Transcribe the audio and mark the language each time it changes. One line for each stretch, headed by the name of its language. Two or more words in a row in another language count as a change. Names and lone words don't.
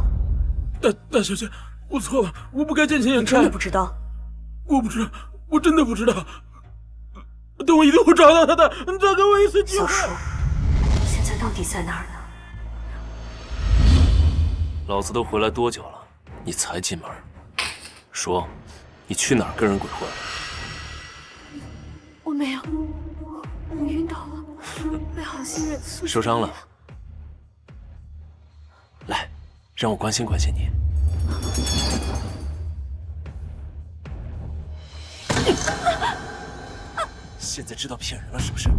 Chinese: 大小姐，我錯了，我不該見錢眼開。真的不知道？我不知道，我真的不知道。但我一定會找到他的，再給我一次機會。小叔，現在到底在哪兒呢？老子都回來多久了，你才進門？說，你去哪兒跟人鬼混？我沒有，我暈倒了，被好心人送。受傷了？來，讓我關心關心你。現在知道騙人了是不是？